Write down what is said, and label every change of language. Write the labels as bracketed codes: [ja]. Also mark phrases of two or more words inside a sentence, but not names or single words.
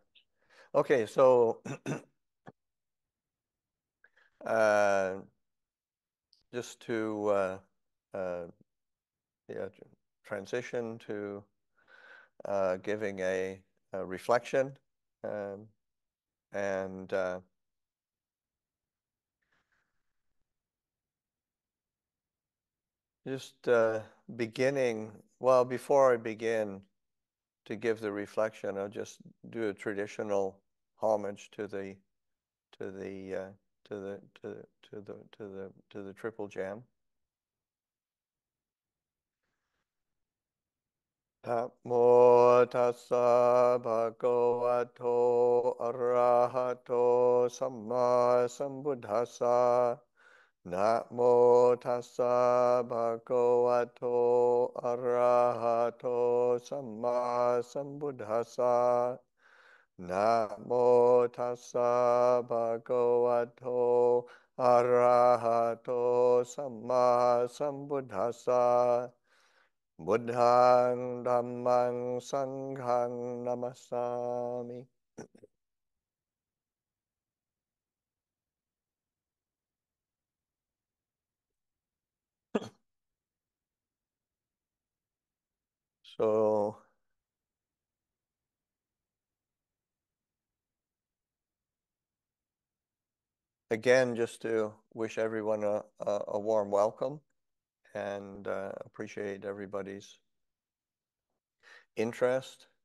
[en] Okay, so uh, just to uh, yeah, transition to giving a reflection, um, and just beginning. Well, before I begin to give the reflection, I'll just do a traditional homage to the to the uh, to the to the triple gem. [pi] Namo tassa bhagavato arahato samma sambuddhassa. Namo tassa bhagavato arahato samma sambuddhassa. Namo tassa bhagavato arahato samma sambuddhassa. Buddhang dhammang sanghang namasami. [en] So again, just to wish everyone a warm welcome and appreciate everybody's interest.